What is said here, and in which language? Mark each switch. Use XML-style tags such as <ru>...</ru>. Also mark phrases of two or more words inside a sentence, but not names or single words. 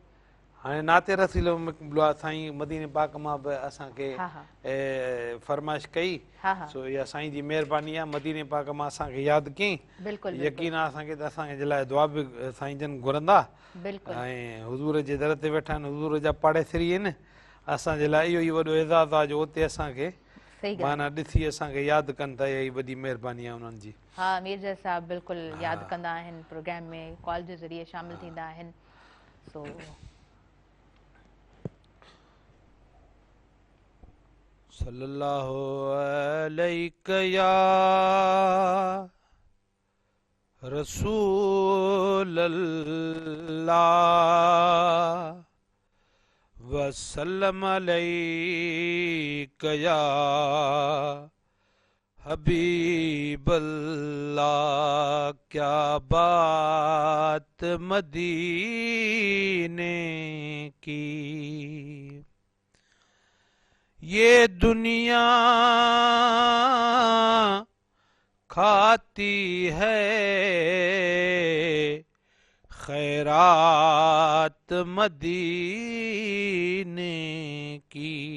<sd>हाणे नाते रसीलो मिलियो आहे साईं मदीने पाक मां बि असांखे फरमाइश कई, सो इहा साईं जी महिरबानी आहे, मदीने पाक मां असांखे यादि कयईं, यकीन आहे असांखे त असांजे लाइ दुआ बि साईं जन घुरंदा, ऐं हुज़ूर जे दर ते वेठा आहिनि, हुज़ूर जा पाड़ेसरी आहिनि, असांजे लाइ इहो ई वॾो एज़ाज़ आहे जो उते असांखे माना ॾिसी असांखे यादि कनि था, इहा ई वॾी महिरबानी आहे उन्हनि जी। हा, मीरजा साहब बिल्कुलु यादि कंदा आहिनि, प्रोग्राम में कॉल जे ज़रिए शामिलु थींदा आहिनि। सो</sd> <ar>صلى الله عليك يا رسول الله وسلم عليك يا حبيب الله,</ar> <ur>کیا بات مدینے کی, یہ دنیا کھاتی کھاتی ہے خیرات مدینے کی.</ur>